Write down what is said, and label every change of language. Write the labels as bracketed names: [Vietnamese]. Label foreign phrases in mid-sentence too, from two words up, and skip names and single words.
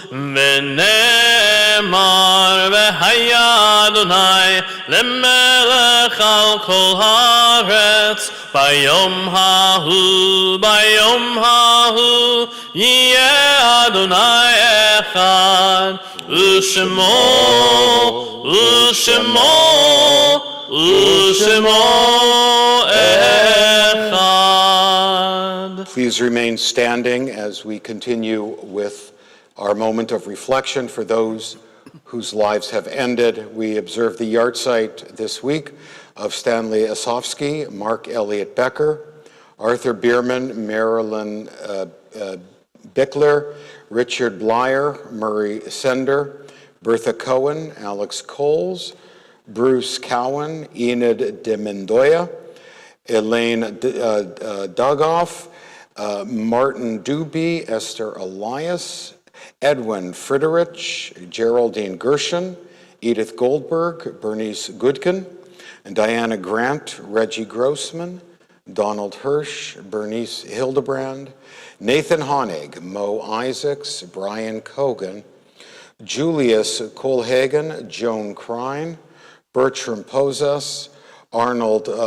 [Hebrew] ונאמר והיה אדוני למלך על כל הארץ ביום ההוא יהיה אדוני אחד ושמו echad. [English] Please remain standing as we continue with our moment of reflection for those whose lives have ended. We observe the yahrzeit this week of Stanley Osofsky, Mark Elliott Becker, Arthur Bierman, Marilyn Bickler, Richard Blyer, Murray Sender, Bertha Cohen, Alex Coles, Bruce Cowan, Enid de Mendoya, Elaine Dugoff, Martin Doobie, Esther Elias, Edwin Friedrich, Geraldine Gershon, Edith Goldberg, Bernice Goodkin, and Diana Grant, Reggie Grossman, Donald Hirsch, Bernice Hildebrand, Nathan Honig, Mo Isaacs, Brian Cogan, Julius Kohlhagen, Joan Krein, Bertram Posas, Arnold